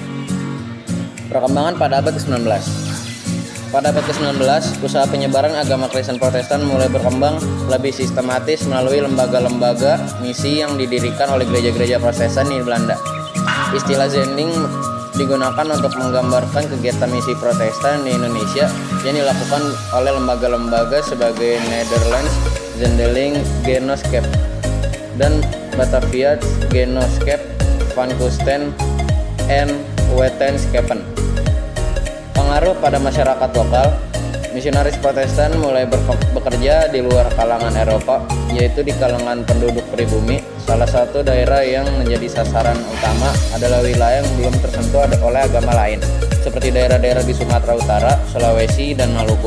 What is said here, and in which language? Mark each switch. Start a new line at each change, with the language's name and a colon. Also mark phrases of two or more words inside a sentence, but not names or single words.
Indonesian: Perkembangan pada abad ke-19. Pada abad ke-19, usaha penyebaran agama Kristen Protestan mulai berkembang lebih sistematis melalui lembaga-lembaga misi yang didirikan oleh gereja-gereja Protestan di Belanda. Istilah Zending digunakan untuk menggambarkan kegiatan misi Protestan di Indonesia yang dilakukan oleh lembaga-lembaga sebagai Netherlands Zendeling Genootschap dan Batavia Genootschap van Kustend en Wetenschappen. Pengaruh pada masyarakat lokal. Misionaris Protestan mulai bekerja di luar kalangan Eropa, yaitu di kalangan penduduk pribumi. Salah satu daerah yang menjadi sasaran utama adalah wilayah yang belum tersentuh oleh agama lain, seperti daerah-daerah di Sumatera Utara, Sulawesi, dan Maluku.